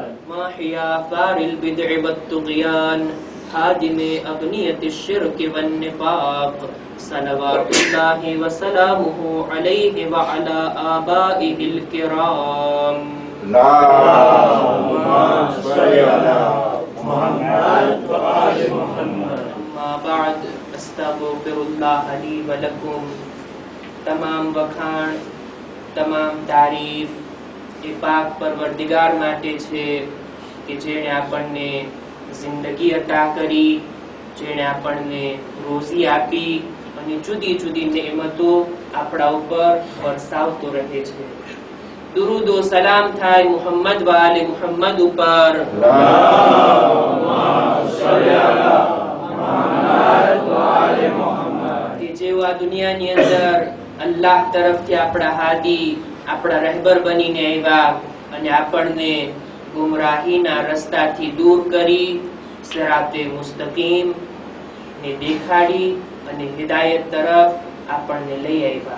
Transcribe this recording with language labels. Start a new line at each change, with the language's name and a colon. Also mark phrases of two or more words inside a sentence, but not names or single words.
Arabic: ماحي آثار البدع والطغيان هادم أغنية الشرك والنفاق صلوات الله وسلامه عليه وعلى آبائه الكرام. اللهم صل على محمد وآل محمد. أما بعد أستغفر الله لي ولكم.
Gujarati: તમામ વખાણ તમામ તારીફ એ પાક પરવરદિગાર માટે છે કે જેણે આપણને જિંદગી અતા કરી, જેણે આપણને રોજી આપી અને જુદી જુદી નેમતો આપણા ઉપર વરસાવતો રહે છે. દુરૂદ ઓ સલામ થાય મુહમ્મદ વ આલે મુહમ્મદ ઉપર.
Arabic: اللهم صل على محمد وآل محمد.
Gujarati: કે જેઓ આ દુનિયાની અંદર અલ્લાહ તરફથી આપણા હાદી, આપણા રહેબર બનીને આવ્યા અને આપણને ગુમરાહીના રસ્તાથી દૂર કરી
Arabic: صراط مستقيم
Gujarati: ને દેખાડી અને હિદાયત તરફ આપણને લઈ આવ્યા.